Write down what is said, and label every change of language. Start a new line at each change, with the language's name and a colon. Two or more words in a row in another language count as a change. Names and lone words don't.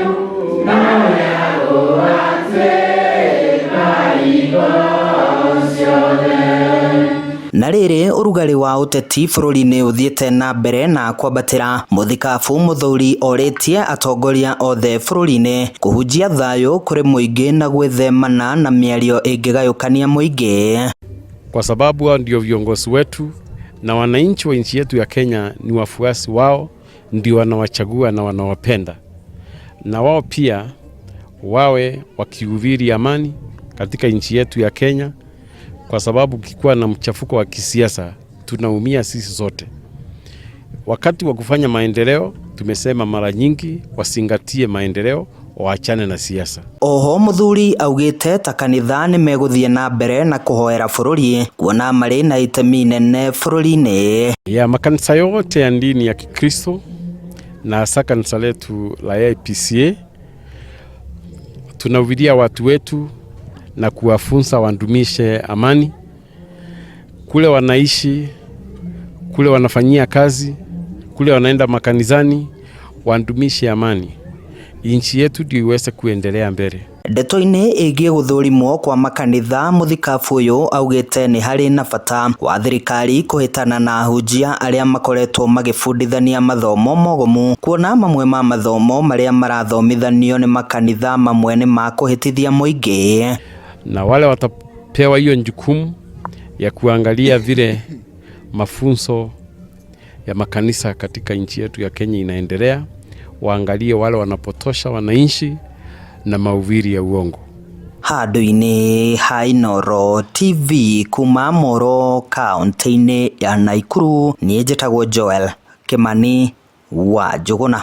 Kikuyu: Na rĩrĩ ũrugarĩ wa ũteti bũrũri-inĩ ũthiĩte na mbere na kwambatĩra, mũthikabu Muthuri orĩtie atongoria othe bũrũri-inĩ kũhunjia thayũ kũrĩ mũingĩ na gwĩthemana na mĩario ĩngĩgayũkania mũingĩ,
Swahili: kwa sababu hao ndio viongozi wetu na wananchi wa nchi yetu ya Kenya ni wafuasi wao, ndio wanawachagua na wanawapenda, na wao pia wawe wakihubiri amani katika nchi yetu ya Kenya, kwa sababu kikuwa na mchafuko wa kisiasa tunaumia sisi zote. Wakati wa kufanya maendeleo tumesema mara nyingi wasingatie maendeleo, waachane na siasa.
Kikuyu: Oho Muthuri augĩte ta kanitha nĩ megũthiĩ na mbere na kũhoera bũrũri kuona marĩ na itemi nene bũrũri-inĩ.
Swahili: Ya makanisa yote ya dini ya Kikristo na hasa kanisa letu la AIPCA tunahubiria watu wetu na kuwafunza wadumishe amani kule wanaishi, kule wanafanyia kazi, kule wanaenda makanisani, wadumishe amani, nchi yetu ndio iweze kuendelea mbele.
Kikuyu: Ndeto-inĩ ĩgiĩ gũthũrimwo kwa makanitha, mũthikabu ũyũ augĩte nĩ harĩ na bata wa thirikari kũhĩtana na ahunjia arĩa makoretwo magĩbundithania mathomo mogomu, kuona mamwe ma mathomo marĩa marathomithanio nĩ makanitha mamwe nĩ ma kũhĩtithia mũingĩ,
Swahili: na wale watapewa hiyo jukumu ya kuangalia vile mafunzo ya makanisa katika nchi yetu ya Kenya inaendelea, waangalie wale wanapotosha wananchi na mahubiri ya uongo.
Kikuyu: Handũ-inĩ ha Inooro TV kuma Moro kaunti-inĩ ya Nakuru, niĩ njĩtagwo Joel Kimani wa Njũgũna.